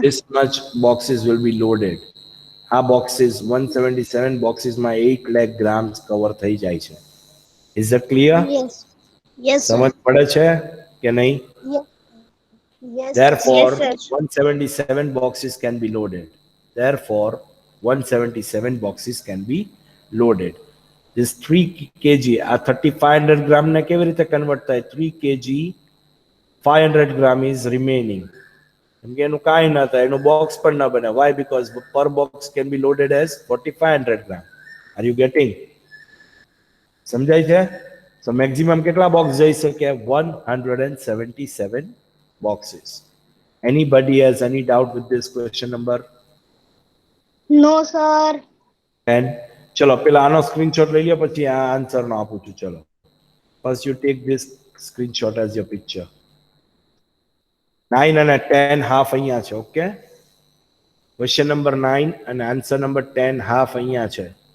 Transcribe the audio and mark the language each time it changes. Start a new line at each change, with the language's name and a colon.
English: this much boxes will be loaded.
Gujarati: આ boxes 177 boxes માં 8 lakh grams cover થઈ જાય છે.
English: Is that clear? Yes. Yes, sir.
Gujarati: સમજ પડે છે કે નહીં?
English: Yes. Yes, sir. Therefore, Yes, sir. 177 boxes can be loaded. Therefore, 177 boxes can be loaded. This 3 kg,
Gujarati: આ 3500 gram ને કેવી રીતે કન્વર્ટ થાય?
English: 3 kg 500 gram is remaining.
Gujarati: કેમ કે એનું કાંઈ ના થાય, એનું બોક્સ પણ ના બને.
English: Why? Because per box can be loaded as 4500 gram. Are you getting?
Gujarati: સમજાય છે? So maximum કેટલા box જઈ શકે? 177 boxes.
English: Anybody has any doubt with this question number No, sir. 10?
Gujarati: ચલો પેલા આનો સ્ક્રીનશોટ લઈ લ્યો, પછી આ આન્સર નો આપું છું.
English: ચલો, first you take this screenshot as your picture.
Gujarati: 9 અને 10 half અહીંયા છે. ઓકે, ક્વેશ્ચન નંબર 9 અને આન્સર નંબર 10 હાફ અહીંયા છે.